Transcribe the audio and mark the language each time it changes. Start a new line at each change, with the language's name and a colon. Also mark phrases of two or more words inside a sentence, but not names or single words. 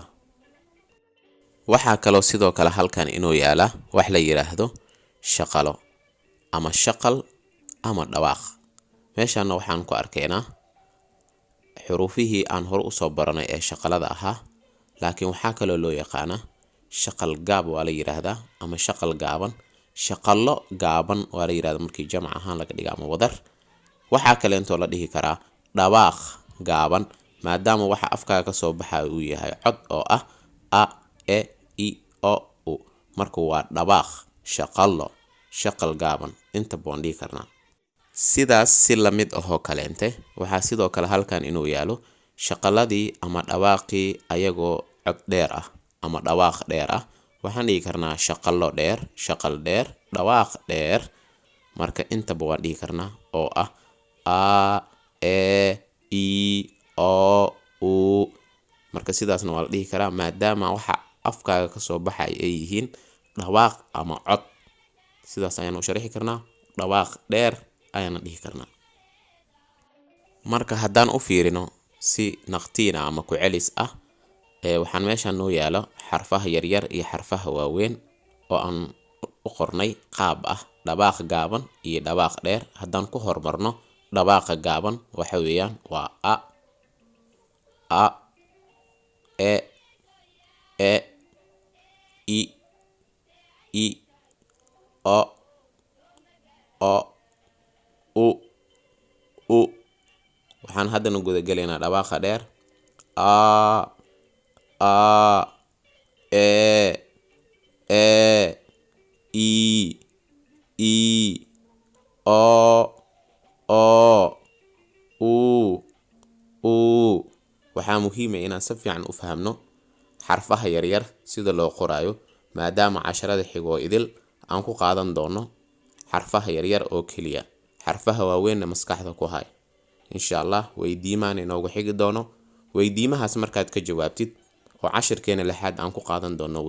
Somali: waxaa kaloo sidoo kale halkan inoo yaala wax la yiraahdo shaqalo ama shaqal ama dhawaaq meeshaan waxaan ku arkaynaa xuruufihii aan hor u soo baranay ee shaqalada laakiin waxaa kaloo loo yaqaan shaqal gaab waa la yiraahdaa ama shaqal gaaban shaqalo gaaban waa la yiraahdaa markii jamc ahaan laga dhigo ama wadar waxaa kale intoo la dhihi karaa dhawaaq gaaban maadaama waxa afkaaga ka soo baxay uu yahay cod oo a e i o u marka waa dhawaaq shaqal gaaban inta baan dhihi karnaa sidaas si la mid ahoo kaleente waxaa sidoo kale halkan inuu yaalo shaqaladii ama dhawaaqii ayagoo cod dheer ama dhawaaq dheer waxaan dhihi karnaa shaqalo dheer shaqal dheer dhawaaq dheer marka inta baan dhihi karnaa oo a e i o u marka sidaasna waa la dhihi karaa maadaama waxa afkaaga ka soo baxay ay yihiin dhawaaq ama cod sidaas ayaan u sharixi karnaa dhawaaq dheer ayaan dhihi karnaa marka haddaan u fiirino si naqtiina ama ku celis waxaan meeshan noo yaalo xarfaha yaryar iyo xarfaha waaweyn oo aan u qornay qaab dhawaaq gaaban iyo dhawaaq dheer haddaan ku hormarno dhawaaqa gaaban waxa weeyaan waa a e i o u waxaan haddana guda galaynaa dhawaaqa dheer a e i o waxaa muhiim ah inaan si fiican u fahamno xarfaha yaryar sida loo qoraayo maadaama casharada xigo idil aan ku qaadan doono xarfaha yaryar oo kaliya xarfaha waaweyn maskaxda ku hay
Arabic: insha Allah
Somali: weydiimaan inoogu xigi doono weydiimahaas markaad ka jawaabtid oo cashirkeena lixaad aan ku qaadan doono